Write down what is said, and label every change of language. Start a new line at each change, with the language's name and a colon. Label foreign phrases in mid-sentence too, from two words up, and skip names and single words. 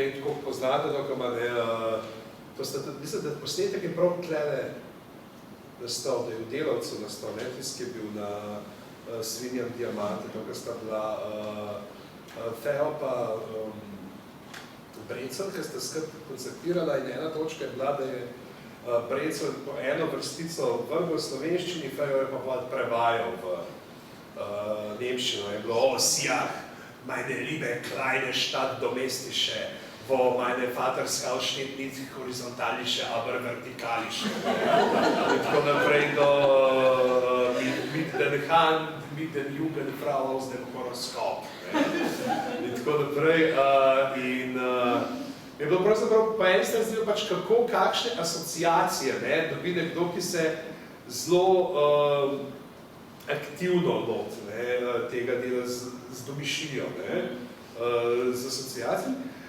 Slovenian: nekaj tako poznate, mislim, da posnetek je prav tlele nastal, da je v Delavcu nastal, tisti, ki je bil na Svinjam diamante, to, kar sta bila Fejo pa Brecelj, ki sta skupaj koncertirala in ena točka je bila, da je Brecelj po eno vrstico vrgo v slovenščini, Fejo je pa prevajal v nemščino. Je bilo, Sijah,
German: meine liebe kleine Stadt domestische, wo meine Vatersausschnitt nicht horizontalische, aber vertikalische.
Slovenian: In tako naprej do
German: mit den Hand, mit den Jugendfrau aus dem Horoskop.
Slovenian: In tako naprej. Je bilo pravzaprav po eni strani zdelo pač kako, kakšne asociacije dobi nekdo, ki se zelo aktivno lot tega dela z domišljijo, z asociacijami.